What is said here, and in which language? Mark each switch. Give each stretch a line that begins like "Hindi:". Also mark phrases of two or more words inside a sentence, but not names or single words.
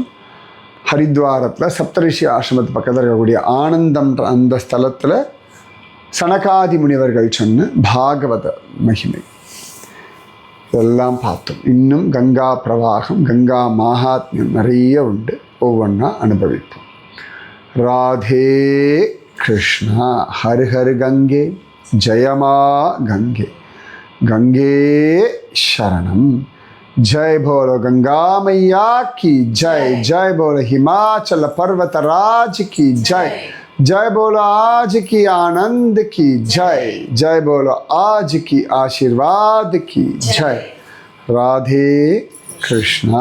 Tamil: ஹரித்வாரத்தில் சப்தரிஷி ஆசிரமத்து பக்கத்தில் இருக்கக்கூடிய ஆனந்தம்ன்ற அந்த ஸ்தலத்தில் சனகாதி முனிவர்கள் சொன்ன பாகவத மகிமை இதெல்லாம் பார்த்தோம். இன்னும் கங்கா பிரவாகம், கங்கா மகாத்மியம் நிறைய உண்டு, ஒவ்வொன்றா அனுபவிப்போம். ராதே கிருஷ்ணா,
Hindi: हर हर गंगे, जय मा गंगे, गंगे शरणम। जय बोलो गंगा मैया की जय, जय बोलो हिमाचल पर्वत राज की जय, जय बोलो आज की आनंद की जय, जय बोलो आज की आशीर्वाद की जय। राधे कृष्णा।